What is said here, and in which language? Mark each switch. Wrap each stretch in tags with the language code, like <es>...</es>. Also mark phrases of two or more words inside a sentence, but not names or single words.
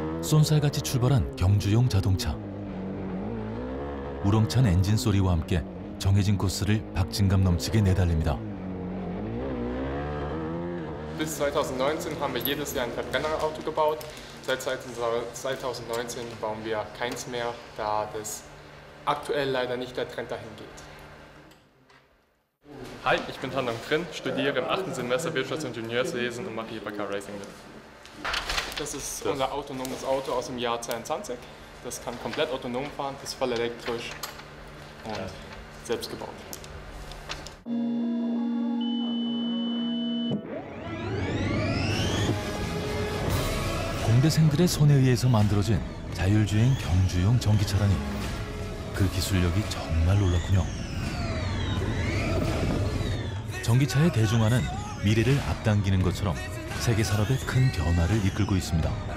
<ko>쏜살같이 출발한 경주용 자동차. 우렁찬 엔진 소리와 함께 정해진 코스를 박진감 넘치게 내달립니다.</ko> <de>Bis 2019 haben wir jedes Jahr ein Verbrennerauto gebaut. Seit 2019 bauen wir keins mehr, da das aktuell leider nicht der Trend dahin geht. Hi, ich bin Tandem Krin, studiere im 8. Semester Wirtschaftsingenieurswesen und mache hier bei Car Racing mit. Das ist unser autonomes Auto aus dem Jahr 22. Das kann komplett autonom fahren, das ist voll elektrisch und selbst gebaut.</de> <ko>공대생들의 손에 의해서 만들어진 자율주행 경주용 전기차라니 그 기술력이 정말 놀랍군요. 전기차의 대중화는 미래를 앞당기는 것처럼 세계 산업의 큰 변화를 이끌고 있습니다.</ko>